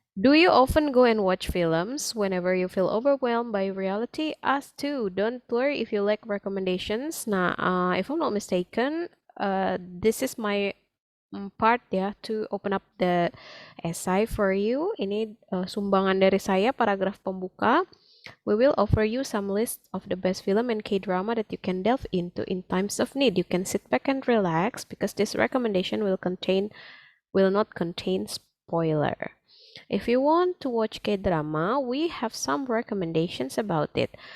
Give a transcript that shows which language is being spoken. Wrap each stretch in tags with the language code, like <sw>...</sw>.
<en>Do you often go and watch films whenever you feel overwhelmed by reality? Us too. Don't worry if you like recommendations. Nah, if I'm not mistaken, this is my part ya to open up the essay for you.</en> <ms>Ini sumbangan dari saya, paragraf pembuka.</ms> <en>We will offer you some list of the best film and K-drama that you can delve into in times of need. You can sit back and relax because this recommendation will not contain spoiler. If you want to watch K-drama, we have some recommendations about it.</en>